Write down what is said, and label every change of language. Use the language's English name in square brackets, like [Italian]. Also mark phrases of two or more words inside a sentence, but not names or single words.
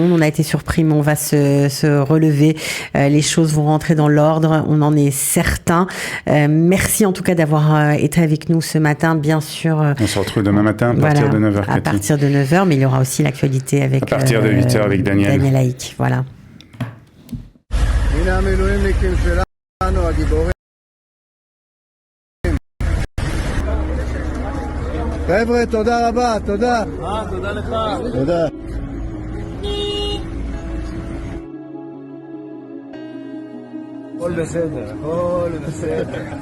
[French] On a été surpris, mais on va se relever. Les choses vont rentrer dans l'ordre, on en est certain. Merci en tout cas d'avoir été avec nous ce matin, bien sûr. On se retrouve demain matin à partir de 9h. À partir de 9h, mais il y aura aussi l'actualité avec... À partir de 8h avec Daniel Haïk, voilà. [Hebrew] חבר'ה, תודה רבה, תודה. תודה לך. תודה. הכל בסדר, הכל בסדר.